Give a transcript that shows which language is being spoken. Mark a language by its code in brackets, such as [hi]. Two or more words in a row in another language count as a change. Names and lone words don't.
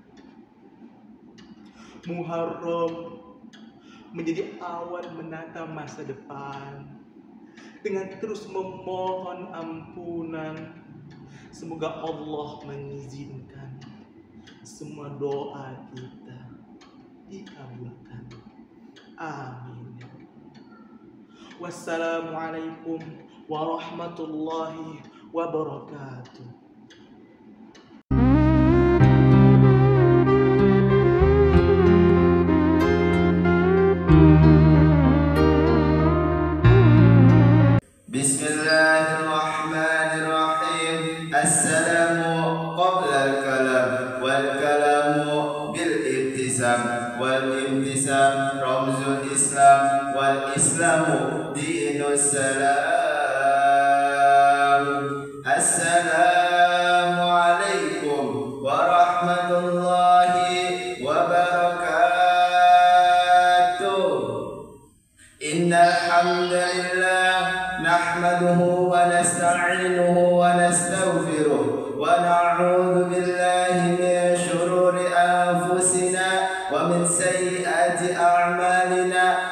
[id] Muharram menjadi awal menata masa depan dengan terus memohon ampunan. Semoga Allah mengizinkan semua doa kita dikabulkan. Amin. [ar] والسلام عليكم ورحمة الله وبركاته. بسم الله الرحمن الرحيم. السلام قبل الكلام والكلام بالابتسام والابتسام رمز الإسلام والإسلام دين السلام. السلام عليكم ورحمة الله وبركاته. إن الحمد لله نحمده ونستعينه ونستغفره ونعوذ بالله من شرور أنفسنا ومن سيئات أعمالنا.